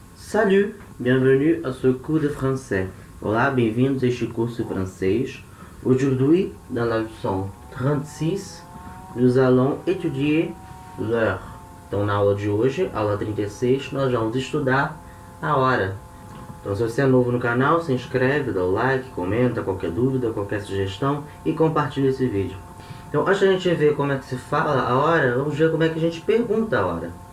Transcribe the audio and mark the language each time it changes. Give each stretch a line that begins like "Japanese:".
French: Salut, bienvenue à ce cours de français.
Portuguese: Olá, bem-vindos a este curso de francês.
French: Aujourd'hui, dans la leçon 36, nous allons étudier l'heure.
Portuguese: Então, na aula de hoje, aula 36, nós vamos estudar a hora. Então, se você é novo no canal, se inscreve, dá o like, comenta qualquer dúvida, qualquer sugestão e compartilha esse vídeo. Então, antes da gente ver como é que se fala a hora, vamos ver como é que a gente pergunta a hora.